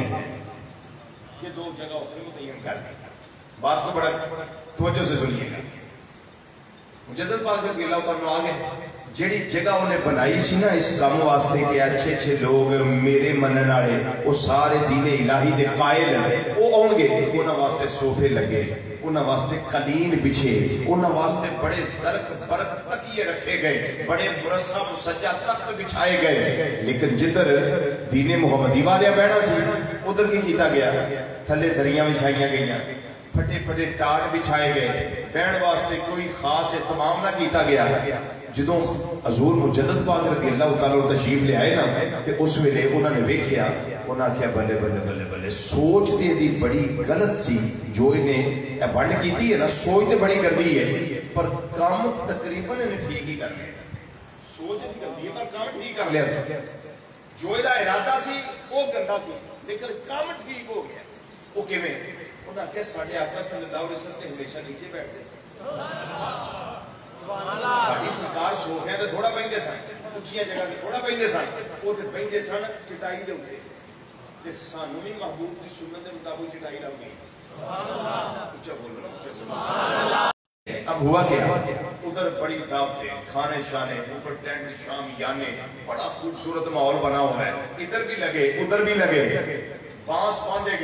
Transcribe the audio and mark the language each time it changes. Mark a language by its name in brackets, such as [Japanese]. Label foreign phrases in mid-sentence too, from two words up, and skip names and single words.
[Urdu] یہ 2 جگہ اس نے متعین کر دی۔ [Punjabi] بات کو بڑا توجہ سے سنیے گا۔ مجدد پاک رضی اللہ تعالیٰ آگے جیڑی جگہ انہیں بنائی سی نا اس کام واسطے کہ اچھے لوگ میرے منن والے وہ سارے دین الہی دے قائل وہ آؤ گے، انہاں واسطے صوفے لگے، انہاں واسطے قلین بچھے، انہاں واسطے بڑے زرق برق تکیے رکھے گئے، بڑے مرصع مسجع تخت بچھائے گئے۔ لیکن جدھر دین محمدی والے بہنا سی ادھر کی کیتا گیا، تھلے دریاں بچھائیاں گئیاں، پھٹے پھٹے ٹاٹ بچھائے گئے، بہن واسطے کوئی خاص اہتمام نہ کیتا گیا۔ جدوں حضور مجدد پاک رضی اللہ تعالیٰ تشریف لے آئے نا تے اس ویلے انہوں نے ویکھیا، انہاں کہا بلے بلے بلے بلے، سوچ دے دی بڑی غلط سی جو انہیں بنڈ کیتی ہے نا، سوچ دے بڑی گندی ہے پر کام تقریباً انہیں ٹھیک ہی کر لیا۔ سوچ دی گندی ہے پر کام ٹھیک کر لیا، جو ایدہ ارادہ سی وہ گندہ سی لیکن کام ٹھیک ہو گیا۔ وہ کیویں انہاں کہا ساڑھے آقا صلی اللہ علیہ وسلم تے ہمیشہ نیچے بیٹھتے ساڑھی سرکار صوفیاں تے تھوڑا پہندے سن، اچھیاں جگہ تے تھوڑا پہندے سن، وہ تے پہندے سن چٹائی دے ہوتے تے سانوں بھی محبوب کی سنت دے مطابق چٹائی لگ گئی۔ [Urdu] اچھا بولو نا۔ اب ہوا کیا، ادھر بڑی دعوتیں، کھانے شانے، اوپر ٹینٹ شام یانے، بڑا خوبصورت ماحول بنا ہوا ہے، ادھر بھی لگے ادھر بھی لگے، بانس باندھے